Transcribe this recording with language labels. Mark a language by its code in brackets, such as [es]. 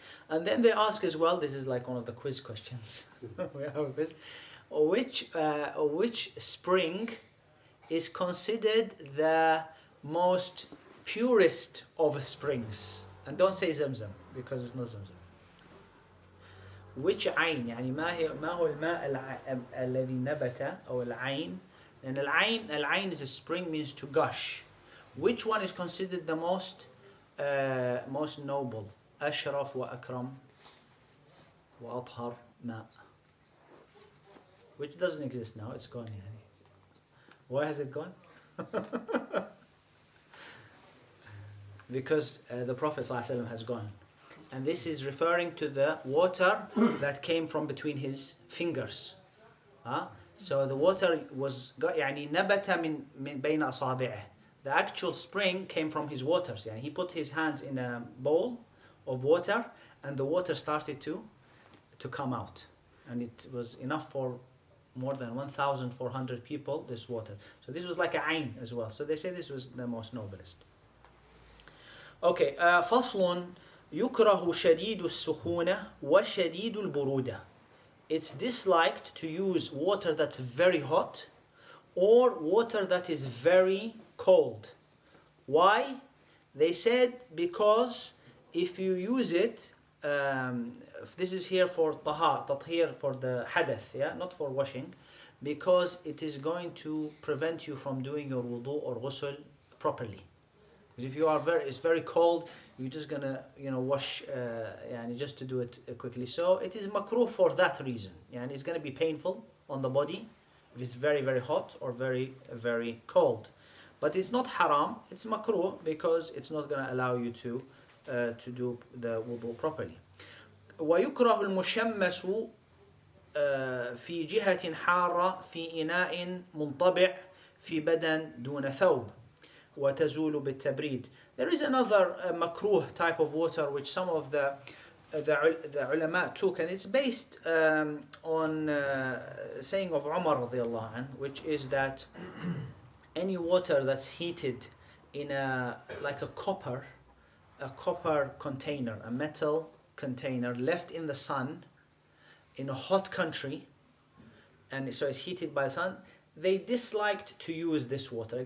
[en] And then they ask as well, this is like one of the quiz questions. We have a quiz. Which spring is considered the most purest of springs? And don't say Zamzam, because it's not Zamzam. Which [ar] عين يعني ما هو الماء الذي نبت أو العين. [en] And العين is a spring, means to gush. Which one is considered the most noble? [ar] أشرف وأكرم وأطهر ماء. [en] Which doesn't exist now, it's gone. Why has it gone? Because the Prophet ﷺ has gone. And this is referring to the water that came from between his fingers. So the water was [ar] يعني نبت من بين أصابعه. [en] The actual spring came from his waters. يعني he put his hands in a bowl of water, and the water started to come out. And it was enough for more than 1,400 people, this water. So this was like a ayn as well. So they say this was the most noblest. [ar] Okay, فصل يكره شديد السخونة وشديد البرودة. [en] It's disliked to use water that's very hot or water that is very cold. Why? They said because if you use it, if this is here for tathir for the hadath, yeah, not for washing, because it is going to prevent you from doing your wudu or ghusl properly. Because if you are it's very cold, you're just gonna wash just to do it quickly. So it is makruh for that reason. And it's gonna be painful on the body if it's very very hot or very very cold. But it's not haram. It's makruh because it's not gonna allow you to do the wudu properly. [ar] ويكره المشمس في جهة حارة في إناء منطبع في بدن دون ثوب وتزول بالتبريد. [en] There is another makruh type of water which some of the ulama took, and it's based on saying of Umar radiallahu anh, which is that any water that's heated in like a copper container, a metal container left in the sun in a hot country, and so it's heated by the sun, they disliked to use this water.